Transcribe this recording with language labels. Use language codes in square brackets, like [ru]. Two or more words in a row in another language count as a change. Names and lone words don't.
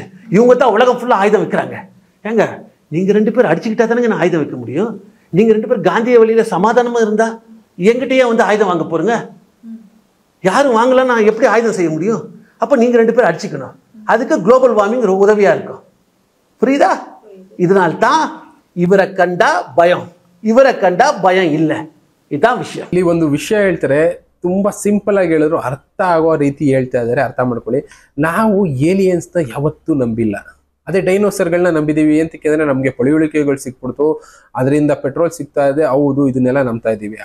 [ta] இவங்க தான் உலகம் ஃபுல்லா ஆயுதம் விற்கிறாங்க. ஏங்க, நீங்க 2 பேர் அடிச்சுக்கிட்டா தானே நான் ஆயுதம் வைக்க முடியும். நீங்க 2 பேர் காந்திய வழியில சமாதானமா இருந்தா எங்கிட்டயே ஆயுதம் வாங்க போறீங்க? யாரும் வாங்கலாம், நான் எப்படி ஆயுதம் செய்ய முடியும்? அப்ப நீங்க 2 பேர் அடிச்சுக்கணும். அதுக்கு [en] global warming [ta] உதவியா இருக்கும். புரியுதா? [kn] இதனால்தான் ಇವರ ಕಂಡ ಭಯಂ, ಇವರ ಕಂಡ ಭಯ ಇಲ್ಲ. ಇದಾ ವಿಷಯ. ಇಲ್ಲಿ ಒಂದು ವಿಷಯ ಹೇಳ್ತಾರೆ, ತುಂಬಾ ಸಿಂಪಲ್ ಆಗಿ ಹೇಳಿದ್ರು ಅರ್ಥ ಆಗೋ ರೀತಿ ಹೇಳ್ತಾ ಇದ್ದಾರೆ, ಅರ್ಥ ಮಾಡ್ಕೊಳ್ಳಿ. ನಾವು ಏಲಿಯನ್ಸ್ ನ ಯಾವತ್ತೂ ನಂಬಿಲ್ಲ. ಅದೇ ಡೈನೋಸರ್ಗಳನ್ನ ನಂಬಿದೀವಿ. ಅಂತಂದ್ರೆ ನಮ್ಗೆ ಪಳಿಯುಳಿಕೆಗಳು ಸಿಕ್ಬಿಡ್ತು, ಅದರಿಂದ ಪೆಟ್ರೋಲ್ ಸಿಗ್ತಾ ಇದೆ, ಹೌದು ಇದನ್ನೆಲ್ಲ ನಂಬ್ತಾ ಇದೀವಿ.